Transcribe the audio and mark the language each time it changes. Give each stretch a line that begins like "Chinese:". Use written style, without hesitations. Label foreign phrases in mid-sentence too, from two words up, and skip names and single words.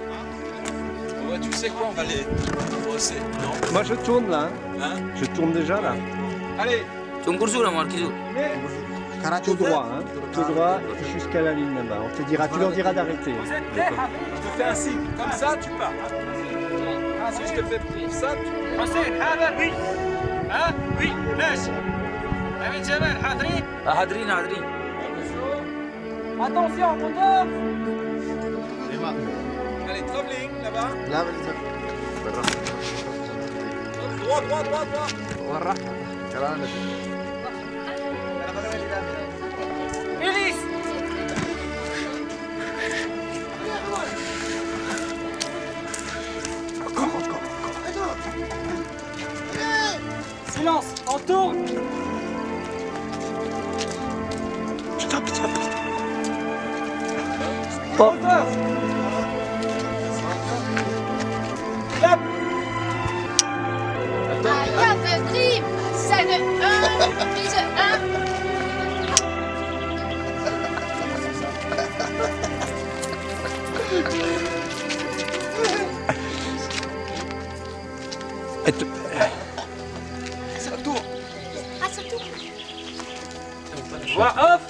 French: Ouais, tu sais quoi, on va les brosser, non? Moi je tourne là. Hein? Je tourne déjà là. Allez. Tout droit, hein. Tout droit jusqu'à la ligne là-bas. On te dira, tu leur diras d'arrêter. Vous êtes prêts? Je te fais un signe. Comme ça, tu pars. Si je te fais pour ça, tu...
Arabic: حسين حاضر وي ها وي ماشي امين جمال حاضرين حاضرين.
French: Attention, moteur. Allez, travelling, là-bas. Là, Droit. Ulysse Silence, on tourne. Moteur. Clap.
English: I have a dream,
French: scène 1, prise 1. Voix off.